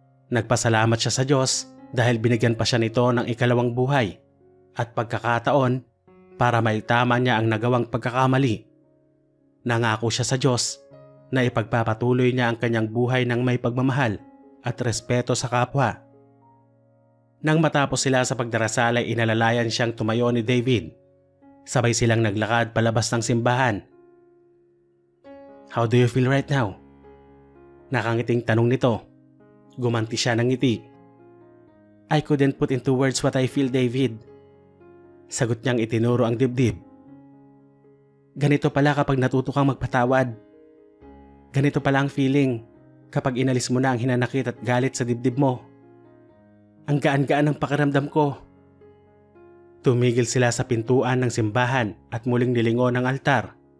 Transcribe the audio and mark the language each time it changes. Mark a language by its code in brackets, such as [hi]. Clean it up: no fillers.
[tl] Nagpasalamat siya sa Diyos dahil binigyan pa siya nito ng ikalawang buhay at pagkakataon para maitama niya ang nagawang pagkakamali. Nangako siya sa Diyos na ipagpapatuloy niya ang kanyang buhay ng may pagmamahal at respeto sa kapwa. Nang matapos sila sa pagdarasal ay inalalayan siyang tumayo ni David. Sabay silang naglakad palabas ng simbahan. [en] How do you feel right now? [tl] Nakangiting tanong nito. Gumanti siya ng ngiti. [en] I couldn't put into words what I feel, David. [tl] Sagot niyang itinuro ang dibdib. Ganito pala kapag natuto kang magpatawad. Ganito pala ang feeling kapag inalis mo na ang hinanakit at galit sa dibdib mo. Ang gaan-gaan ng pakiramdam ko. Tumigil sila sa pintuan ng simbahan at muling nilingon ang altar.